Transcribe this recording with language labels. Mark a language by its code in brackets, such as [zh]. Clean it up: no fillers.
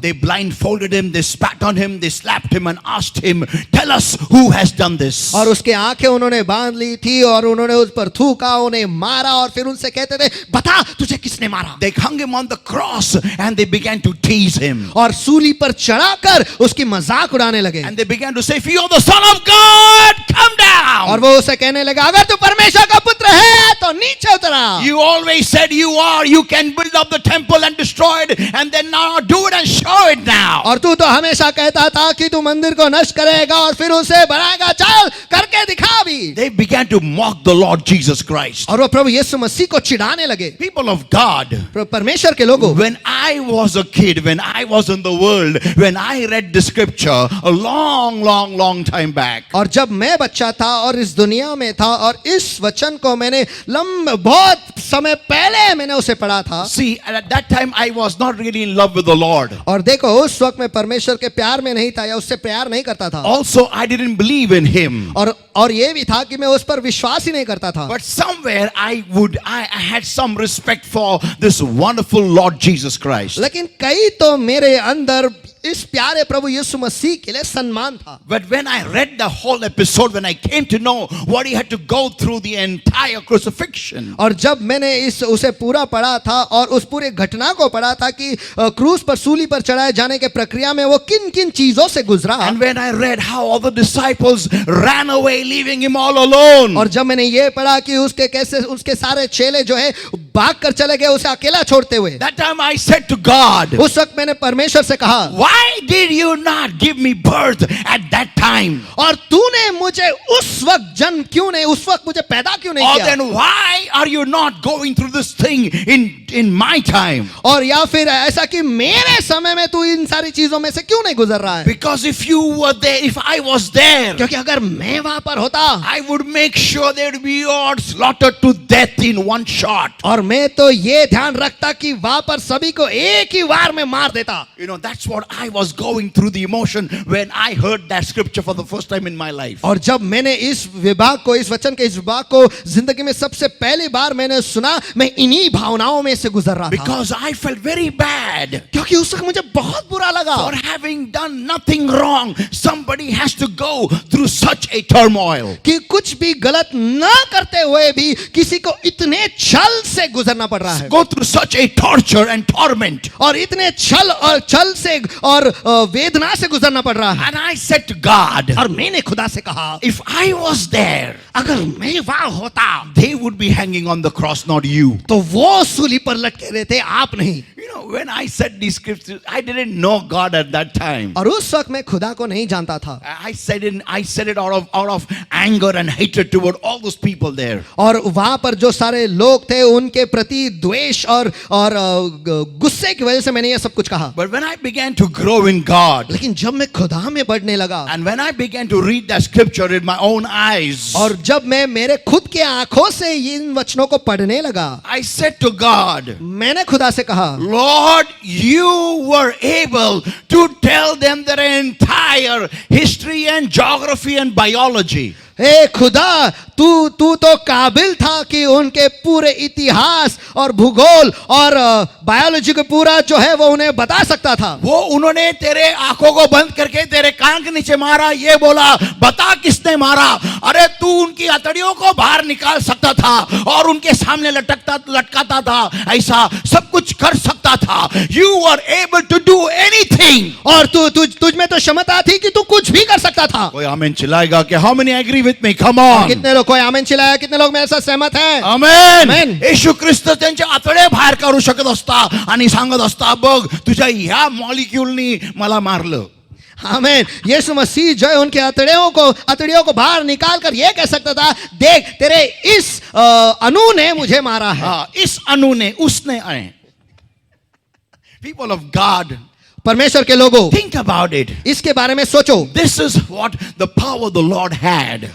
[en] They blindfolded him, they spat on him, they slapped him and asked him, tell us who has done this. [hi] और उसके आंखें उन्होंने बांध ली थी और उन्होंने उस पर थूका, उन्हें मारा और फिर उनसे कहते थे, बता तुझे किसने मारा। [en] They hung him on the cross and they began to tease him. [hi] और सूली पर चढ़ाकर उसकी मजाक उड़ाने लगे। [en] And they began to say, if you're the Son of God, come down. [hi] और वो उसे कहने लगा, अगर तू परमेश्वर का पुत्र है तो नीचे उतरा। [en] You always said you are, you can build up the temple and destroy it, and then now do it and show it now. [hi] और तू तो हमेशा कहता था कि तू मंदिर को नष्ट करेगा और फिर उसे बनाएगा, चल करके दिखा भी। [en] They began to mock the Lord Jesus Christ. [hi] और वो प्रभु यीशु मसीह को चिढ़ाने लगे। [en] People of God, [hi] परमेश्वर के लोगों, [en] when I was a kid, when I was in the world, when I read the scripture a long time back, [hi] और जब मैं बच्चा था और इस दुनिया में था और इस वचन को मैंने बहुत समय पहले मैंने उसे पढ़ा था। [en] see, at that time I was not really in love with the Lord. [hi] और देखो उस वक्त मैं परमेश्वर के प्यार में नहीं था या उससे प्यार नहीं करता था। [en] Also, I didn't believe in him. [hi] और ये भी था कि मैं उस पर विश्वास ही नहीं करता था। [en] But somewhere I had some respect for this wonderful Lord Jesus Christ. [hi] लेकिन कई तो मेरे अंदर इस प्यारे प्रभु यीशु मसीह के लिए सम्मान था। [en] But when I read the whole episode, when I came to know what he had to go through the entire crucifixion, [hi] और जब मैंने उसे पूरा पढ़ा था और उस पूरे घटना को पढ़ा था कि क्रूस पर सूली पर चढ़ाए जाने के प्रक्रिया में वो किन किन चीजों से गुजरा, [en] and when I read how all the disciples ran away leaving him all alone, [hi] और जब मैंने ये पढ़ा कि उसके कैसे उसके सारे चेले जो है भाग कर चले गए उसे अकेला छोड़ते हुए, [en] that time I said to God, [hi] उस वक्त मैंने परमेश्वर से कहा, [en] why did you not give me birth at that time? [hi] और तूने मुझे उस वक्त जन्म क्यों नहीं, उस वक्त मुझे पैदा क्यों नहीं [en] Or [hi] किया? [en] then why are you not going through this thing in my time? [hi] और या फिर ऐसा कि मेरे समय में तू इन सारी चीजों में से क्यों नहीं गुजर रहा है? [en] Because if you were there, if I was there, [hi] क्योंकि अगर मैं वहां पर होता, [en] I would make sure they would be all slaughtered to death in one shot. [hi] और मैं तो ये ध्यान रखता कि वहां पर सभी को एक ही वार में मार देता। [en] You know, that's what I was going through the emotion when I heard that scripture for the first time in my life. [hi] और जब मैंने इस विभाग को, इस वचन के इस विभाग को जिंदगी में सबसे पहली बार मैंने सुना, मैं इन्हीं भावनाओं में से गुजर रहा था। [en] Because I felt very bad. [hi] क्योंकि उस वक्त मुझे बहुत बुरा लगा। [en] For having done nothing wrong, somebody has to go through such a turmoil. [hi] कि कुछ भी गलत ना करते हुए भी किसी को इतने छल से गुजरना पड़ रहा है। [en] Go through such a torture and torment. [hi] और इतने छल से और वेदना से गुजरना पड़ रहा है। [en] And I said to God, [hi] और मैंने खुदा से कहा, [en] if I was there, [hi] अगर मैं वहां होता, [en] they would be hanging on the cross, not you. [hi] तो वो सूली पर लटके रहते, आप नहीं। [en] You know, when I said these scriptures, I didn't know God at that time. [hi] और उस वक्त मैं खुदा को नहीं जानता था। [en] I said it out of anger and hatred toward all those people there. [hi] और वहां पर जो सारे लोग थे उनके प्रति द्वेष और गुस्से की वजह से मैंने ये सब कुछ कहा। [en] But when I began to grow in God, [hi] लेकिन जब मैं खुदा में बढ़ने लगा, [en] and when I began to read that scripture in my own eyes, [hi] और जब मैं मेरे खुद के आंखों से इन वचनों को पढ़ने लगा, [en] I said to God, [hi] मैंने खुदा से कहा, [en] Lord, you were able to tell them their entire history and geography and biology. [hi] हे खुदा, तू तो काबिल था कि उनके पूरे इतिहास और भूगोल और बायोलॉजी को पूरा जो है वो उन्हें बता सकता था। वो उन्होंने तेरे आंखों को बंद करके तेरे कान के नीचे मारा, ये बोला बता किसने मारा। अरे तू उनकी हथेलियों को बाहर निकाल सकता था और उनके सामने लटकाता था, ऐसा सब कुछ कर सकता था। [en] You were able to do anything. [hi] और तुझ में तो क्षमता थी कि तू कुछ भी कर सकता था। कोई आमीन चिल्लाएगा कि [en] how many agree with me? Come on. [hi] कितने लोग, कोई आमीन चिल्लाया, कितने लोग मेरे साथ सहमत हैं? आमेन. [mr] येशू ख्रिस्त त्यांचे आतडे बाहेर काढू शकत असता आणि सांगत असता, बघ तुझ्या ह्या मॉलिक्यूलनी मला मारलं. [hi] आमीन। यीशु मसीह जो है उनके अतड़ियों को बाहर निकाल कर ये कह सकता था, देख तेरे इस अणु ने मुझे मारा है। इस अणु ने, उसने आए. [en] People of God, [hi] परमेश्वर के लोगों, [en] think about it. [hi] इसके बारे में सोचो। [en] This is what the power the Lord had.